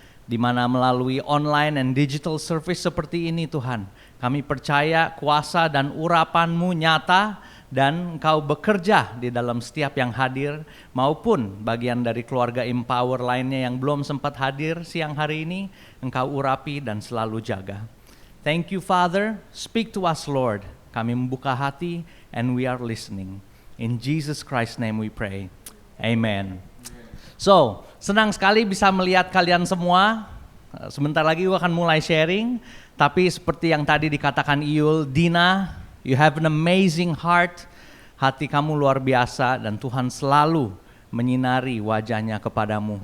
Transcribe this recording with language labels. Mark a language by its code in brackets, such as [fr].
[id] Di mana melalui online and digital service seperti ini Tuhan, kami percaya kuasa dan urapan-Mu nyata dan Engkau bekerja di dalam setiap yang hadir maupun bagian dari keluarga Empower lainnya yang belum sempat hadir siang hari ini, Engkau urapi dan selalu jaga. [en] Thank you Father, speak to us Lord. [id] Kami membuka hati [en] and we are listening. In Jesus Christ's name we pray. Amen. [id] So, senang sekali bisa melihat kalian semua. Sebentar lagi gue akan mulai sharing. Tapi seperti yang tadi dikatakan Iul, Dina, [en] you have an amazing heart. [id] Hati kamu luar biasa dan Tuhan selalu menyinari wajahnya kepadamu.